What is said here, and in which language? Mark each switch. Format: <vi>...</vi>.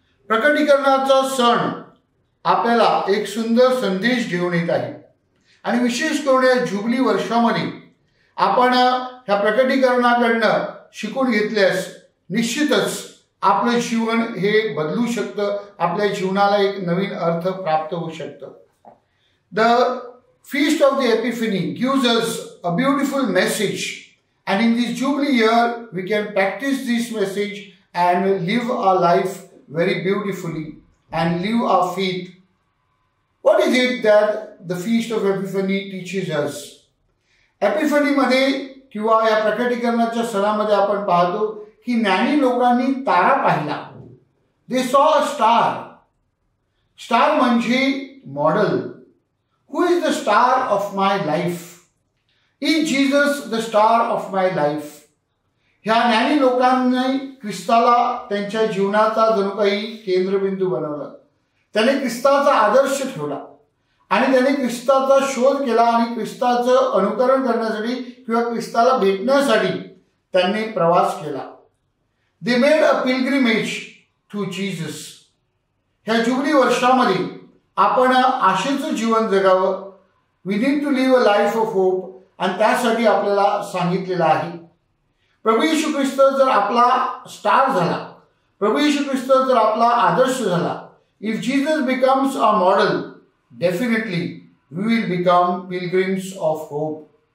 <mr>प्रकटीकरणाचा सण आपल्याला एक सुंदर संदेश घेऊन येत आहे आणि विशेष करून या जुबली वर्षामध्ये आपण ह्या प्रकटीकरणाकडनं शिकून घेतल्यास निश्चितच आपलं जीवन हे बदलू शकतं, आपल्या जीवनाला एक नवीन अर्थ प्राप्त होऊ शकतं.</mr> <en>The Feast of the Epiphany gives us a beautiful message, and in this Jubilee year we can practice this message and live our life very beautifully and live our faith. What is it that the Feast of Epiphany teaches us?</en> <mr>Epiphany मध्ये किंवा या प्रकटीकरणाच्या सणामध्ये आपण पाहतो की ज्ञानी लोकांनी तारा पाहिला.</mr> <en>They saw a star.</en> <mr>Star म्हणजे model.</mr> <en>Who is the star of my life? Is Jesus the star of my life?</en> <mr>ह्या ज्ञानी लोकांनी ख्रिस्ताला त्यांच्या जीवनाचा जणू काही केंद्रबिंदू बनवलं. त्याने ख्रिस्ताचा आदर्श ठेवला आणि त्याने ख्रिस्ताचा शोध केला आणि ख्रिस्ताचं अनुकरण करण्यासाठी किंवा ख्रिस्ताला भेटण्यासाठी त्यांनी प्रवास केला.</mr> <en>They made a pilgrimage to Jesus.</en> <mr>ह्या जुबली वर्षामध्ये आपण आशेचं जीवन जगावं.</mr> <en>we need to live a life of hope</en> <mr>आणि त्यासाठी आपल्याला सांगितलेलं आहे. प्रभू येशू ख्रिस्त जर आपला स्टार झाला, प्रभू येशू ख्रिस्त जर आपला आदर्श झाला,</mr> <en>If Jesus becomes a model, definitely we will become pilgrims of hope.</en>